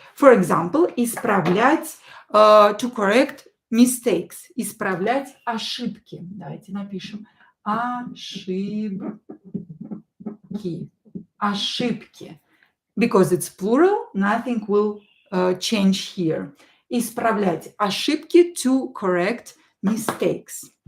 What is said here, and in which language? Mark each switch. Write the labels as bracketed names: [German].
[English] For example, [Russian] исправлять, [English] to correct mistakes. [Russian] Исправлять ошибки. Давайте напишем ошибки. Ошибки. [English] Because it's plural, nothing will change here. [Russian] Исправлять ошибки, [English] to correct mistakes.